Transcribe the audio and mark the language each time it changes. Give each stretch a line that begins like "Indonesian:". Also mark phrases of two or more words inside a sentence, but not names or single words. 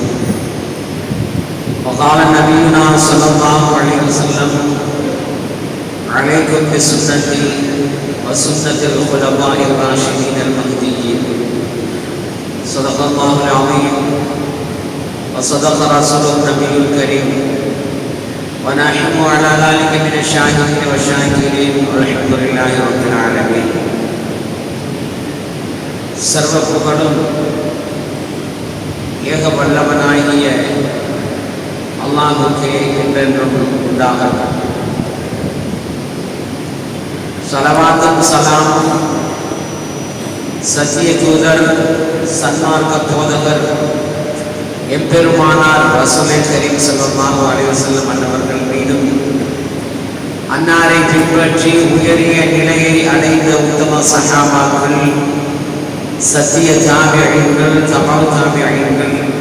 Arabic: وقال نبينا صلى الله عليه وسلم عليكم بسنتي وسنة الخلفاء الراشدين المهديين. صدق الله العظيم وصدق رسوله النبي الكريم ونحن على ذلك من الشاهدين والشاكرين والحمد لله رب العالمين.
Tamil: சர்வ புகழும் ஏக வல்லவனாகிய அல்லாஹ்வுக்கே என்றென்றும் உண்டாகட்டும். ஸலவாத்தும் ஸலாமும் சத்திய தூதர் சன்மார்க்க போதகர் எம்பெருமானார்
Arabic: رسول كريم صلى الله عليه وسلم
Tamil: அன்னவர்கள் மீதும் அன்னாரை பின்பற்றி உயரிய நிலையை அடைந்த உத்தம சஹாபாக்கள், சத்திய தாபிஈன்கள், தபவு தாபிஈன்கள்,